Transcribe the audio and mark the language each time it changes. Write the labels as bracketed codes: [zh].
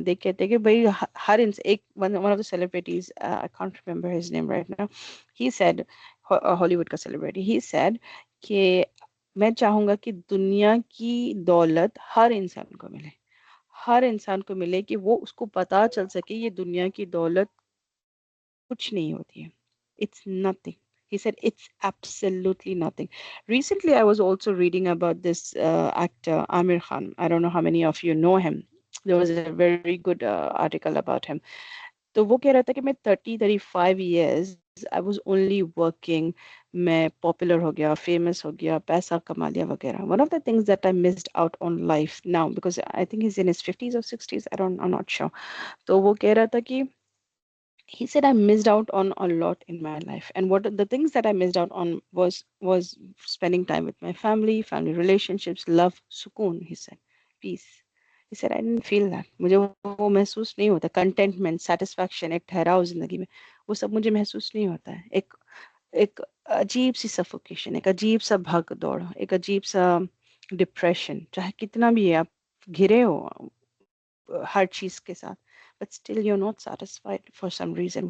[ur] دیکھ کہتے ہیں کہ بھائی ہر ایک [en] one of the celebrities, I can't remember his name right now, he said, [ur] ہالی ووڈ کا سیلیبریٹی، ہی سیڈ کہ میں چاہوں گا کہ دنیا کی دولت ہر انسان کو ملے، ہر انسان کو ملے، کہ وہ اس کو پتا چل سکے یہ دنیا کی دولت کچھ نہیں ہوتی ہے. [en] It's nothing. He said it's absolutely nothing. Recently, I was also reading about this actor, Amir Khan. I don't know how many of you know him. There was a very good article about him. [ur] تو وہ کہہ رہا تھا کہ میں [en] 35 years I was only working, [ur] میں popular ہو گیا, famous ہو گیا, پیسہ کما لیا وغیرہ. [en] One of the things that I missed out on life now, because I think he's in his 50s or 60s, I'm not sure. [ur] تو وہ کہہ رہا تھا کہ [en] he said I missed out on a lot in my life, and what the things that I missed out on was spending time with my family relationships, love, sukoon, he said, peace. He said I didn't feel that. [ur] مجھے وہ محسوس نہیں ہوتا, contentment, satisfaction, ایک ٹھہراؤ زندگی میں, وہ سب مجھے محسوس نہیں ہوتا ہے. ایک عجیب سی سفوکیشن, ایک عجیب سا بھگ دوڑ, ایک عجیب سا ڈپریشن, چاہے کتنا بھی ہے آپ گھرے ہو ہر چیز کے ساتھ, [en] but still you're not satisfied for some reason.